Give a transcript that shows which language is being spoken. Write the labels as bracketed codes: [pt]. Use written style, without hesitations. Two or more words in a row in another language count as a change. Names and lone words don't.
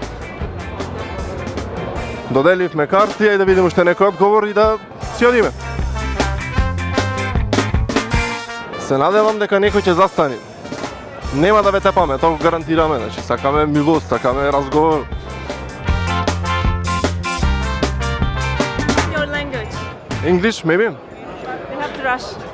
[mk] Доделивме карти, ајде да видиме уште некој одговор и да си одиме. Се надевам дека некој ќе застани. Нема да ве тепаме, тоа го гарантираме, значи сакаме милост, сакаме разговор. [en] Your language. English, maybe? We have to rush.